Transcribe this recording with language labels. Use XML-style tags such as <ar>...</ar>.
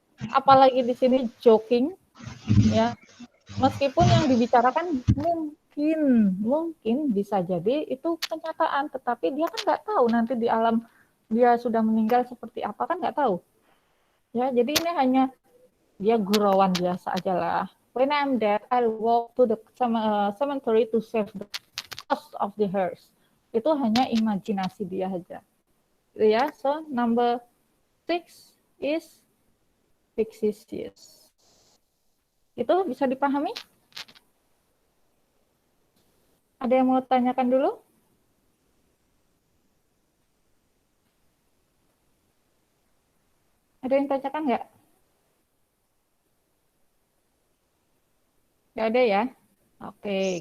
<id>Apalagi di sini joking, ya. Meskipun yang dibicarakan mungkin bisa jadi itu kenyataan, tetapi dia kan nggak tahu nanti di alam dia sudah meninggal seperti apa kan nggak tahu. Ya, jadi ini hanya dia gurauan biasa aja lah.</id> <en>When I'm dead, I'll walk to the cemetery to save the cost of the hearse.</en> <id>Itu hanya imajinasi dia aja. Ya,</id> <en>so number 6 is fictitious.</en> <id>Itu bisa dipahami? Ada yang mau tanyakan dulu? Ada yang tanyakan nggak? Nggak ada ya? Oke,</id>